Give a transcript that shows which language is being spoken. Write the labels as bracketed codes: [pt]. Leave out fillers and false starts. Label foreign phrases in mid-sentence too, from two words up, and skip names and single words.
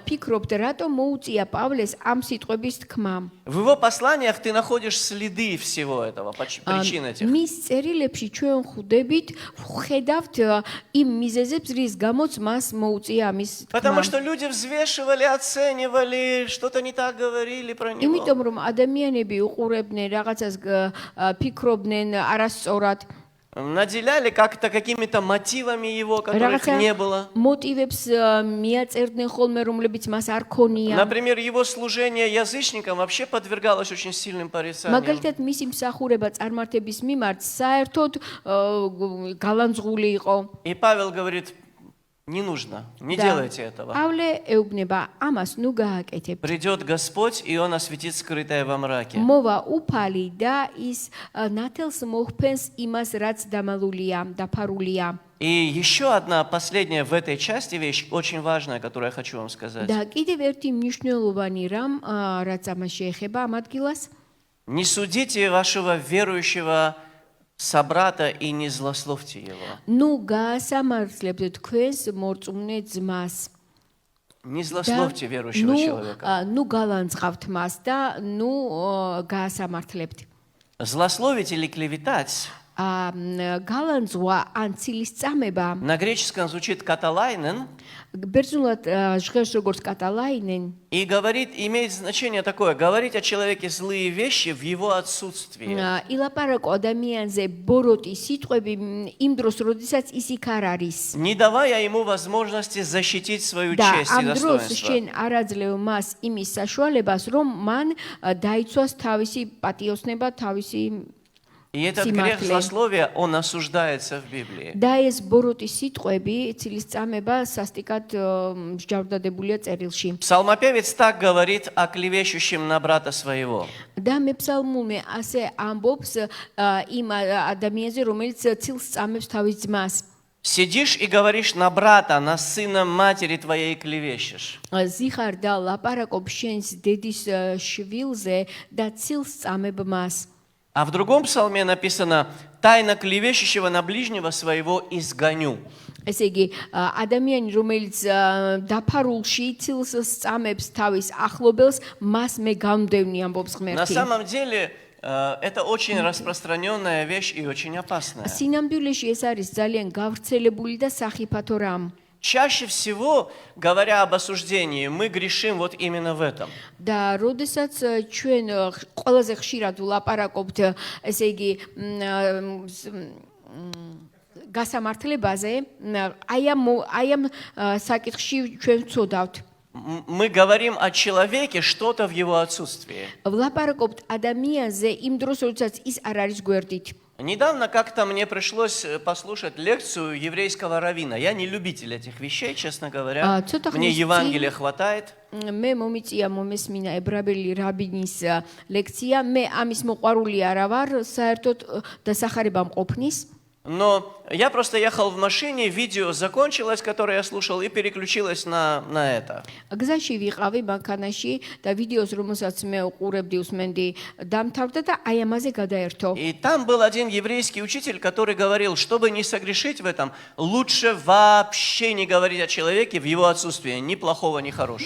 [ka] ფიქრობთ, რატომ მოუწია პავლეს ამ სიტყვების თქმა? [ru] В его посланиях ты находишь следы всего этого, причин этих. [ka] მის წერილებში ჩვენ ხედავთ იმ მიზეზებს, რის გამოც მას მოუწია ამის [ru] Потому [ka] თქმა. [ru] что люди взвешивали, оценивали, что-то не так говорили про него. [ka] იმიტომ რომ ადამიანები უყურებდნენ რაღაცას ფიქრობდნენ არასწორად [ru] Наделяли как-то какими-то мотивами его, которых не было. [ka] მოტივებს მიაწერდნენ ხოლმე რომლებიც მას არ ქონია. [ru] Например, его служение язычникам вообще подвергалось очень сильным порицаниям. [ka] მაგალითად მისი მსახურება წარმართების მიმართ საერთოდ გალანძღული იყო. [ru] И Павел говорит, не нужно, не делайте этого. [ka] პავლე ეუბნება, ამას ნუ გააკეთებთ. [ru] Придет Господь, и Он осветит скрытое во мраке. [ka] მოვა უფალი და ის ნათელს მოხფენს იმას, რაც დამალულია, დაფარულია. [ru] И еще одна последняя в этой части вещь, очень важная, которую я хочу вам сказать. [ka] და კიდევ ერთი მნიშვნელოვანი რამ, რაც ამას შეეხება ამ ადგილას, [ru] Не судите вашего верующего собрата и не злословьте его. [ka] ნუ გაასამართლებთ თქვენს მორწმუნე ძმას. [ru] Не злословьте верующего человека. [ka] ნუ გალანძღავთ მას და ნუ გაასამართლებთ. [ru] Злословить или клеветать [ka] გალანძღვა ან ცილისწამება [ru] на греческом звучит каталайнен [ka] ბერძნულად ჟღერს როგორც კატალაინენ [ru] и имеет значение такое: говорить о человеке злые вещи в его отсутствии. [ka] ილაპარაკო ადამიანზე ბოროტი სიტყვები იმ დროს, როდესაც ის იქ არ არის. [ru] Не давая ему возможности защитить свою [ka] და [ru] честь и [ka] ამ დროს [ru] достоинство. [ka] შენ არ აძლევ მას იმის საშუალებას, რომ მან დაიცვას თავისი პატიოსნება, თავისი [ru] И этот грех злословия, он осуждается в Библии. [ka] და ეს ბოროტი სიტყვები, ცილისწამება სასტიკად მსჯავრდადებულია წერილში. [ru] Псалмопевец так говорит о клевещущем на брата своего. [ka] და მეფსალმუნე ასე ამბობს იმ ადამიანზე, რომელიც ცილს წამებს თავის ძმას. [ru] Сидишь и говоришь на брата, на сына матери твоей клевещешь. [ka] ზიხარ და ლაპარაკობ შენს დედის შვილზე და ცილს წამებ მას. [ru] А в другом псалме написано: «Тайна клевещущего на ближнего своего изгоню». [ka] ესე იგი, ადამიანი, რომელიც დაფარულში ცილს სწამებს თავის ახლობელს, მას მე გამდევნი ამბობს [ru] На [ka] ღმერთი. [ru] самом деле, это очень распространенная вещь и очень опасная. [ka] სინამდვილეში ეს არის ძალიან გავრცელებული და სახიფათო რამ. [ru] Чаще всего, говоря об осуждении, мы грешим вот именно в этом. [ka] და როდესაც ჩვენ ყველაზე ხშირად ვლაპარაკობთ, ესე იგი, გასამართლებაზე, აი ამ საკითხში ჩვენ ვწოდავთ. [ru] Мы говорим о человеке что-то в его отсутствии. [ka] ვლაპარაკობთ ადამიანზე იმ დროს, როდესაც ის არ არის გვერდით. [ru] Недавно как-то мне пришлось послушать лекцию еврейского раввина. Я не любитель этих вещей, честно говоря. Мне Евангелия хватает. [ka] მე მომიწია მომესმინა ებრაელი რაბინის ლექცია. მე ამის მოყვარული არა ვარ, საერთოდ დასახარება მყოფნის. [ru] Но я просто ехал в машине, видео закончилось, которое я слушал, и переключилась на это. [ka] გზაში ვიყავი მანქანაში და ვიდეოს რომელსაც მე უყურებდი უსმენდი დამთავრდა და აი ამაზე გადაერთო. [ru] И там был один еврейский учитель, который говорил, чтобы не согрешить в этом, лучше вообще не говорить о человеке в его отсутствии, ни плохого, ни хорошего.